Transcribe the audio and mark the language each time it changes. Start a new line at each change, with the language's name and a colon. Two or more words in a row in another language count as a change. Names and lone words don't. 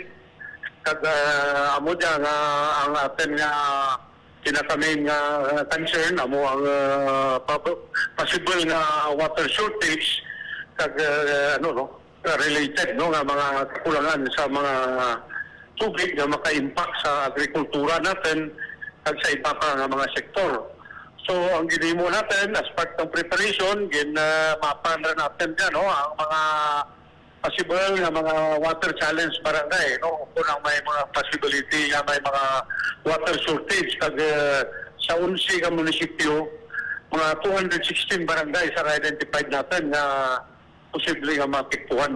Hiligaynon: Kag amo dya nga ang atin nga kinakamain nga concern amo ang possible nga
English: water shortage
Hiligaynon: kag related no nga mga kakulangan sa mga tubig na maka-impact sa agrikultura natin at sa iba pa nga mga sektor. So ang ginimo natin
English: as part
Hiligaynon: ng preparation, mapan na natin dyan no, ang mga possible nga mga
English: water challenge
Hiligaynon: barangay no, kung ang may mga possibility nga may mga
English: water shortage
Hiligaynon: kag sa 11 ka munisipyo, mga 216 barangay sa identified natin na posible nga mapiktuhan.